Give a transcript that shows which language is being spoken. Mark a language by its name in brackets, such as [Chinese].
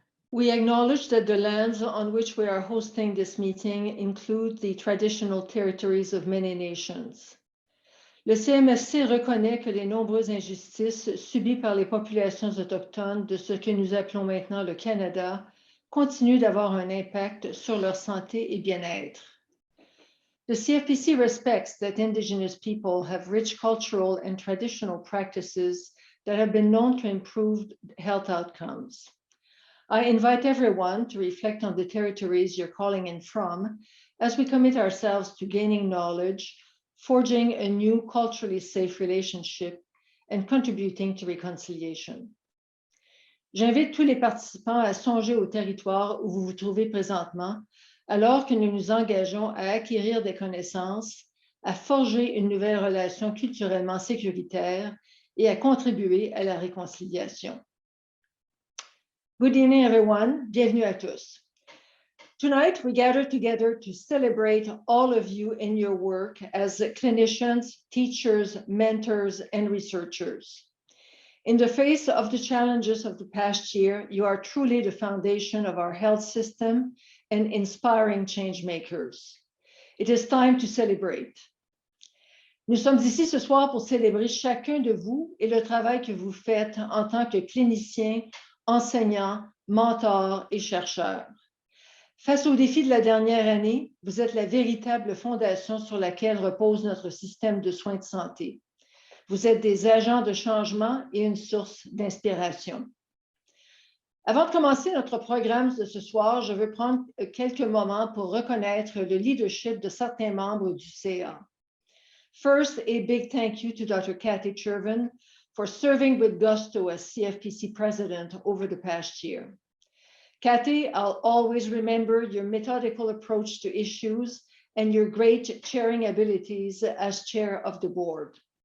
[English] We acknowledge that the lands on which we are hosting this meeting include the traditional territories of many nations. [French] Le CMFC reconnaît que les nombreuses injustices subies par les populations autochtones de ce que nous appelons maintenant le Canada continuent d'avoir un impact sur leur santé et bien-être. [English] The CFPC respects that Indigenous people have rich cultural and traditional practices that have been known to improve health outcomes. I invite everyone to reflect on the territories you're calling in from as we commit ourselves to gaining knowledge, forging a new culturally safe relationship, and contributing to reconciliation. [French] J'invite tous les participants à songer au territoire où vous vous trouvez présentement, alors que nous nous engageons à acquérir des connaissances, à forger une nouvelle relation culturellement sécuritaire et à contribuer à la réconciliation. [English] Good evening, everyone. [French] Bienvenue à tous. [English] Tonight, we gather together to celebrate all of you in your work as clinicians, teachers, mentors, and researchers. In the face of the challenges of the past year, you are truly the foundation of our health system and inspiring change makers. It is time to celebrate. [French] Nous sommes ici ce soir pour célébrer chacun de vous et le travail que vous faites en tant que cliniciens, enseignants, mentors et chercheurs. Face aux défis de la dernière année, vous êtes la véritable fondation sur laquelle repose notre système de soins de santé. Vous êtes des agents de changement et une source d'inspiration. Avant de commencer notre programme de ce soir, je veux prendre quelques moments pour reconnaître le leadership de certains membres du CA. [English] First, a big thank you to Dr. Kathy Chervin for serving with gusto as CFPC president over the past year. Kathy, I'll always remember your methodical approach to issues and your great chairing abilities as chair of the board.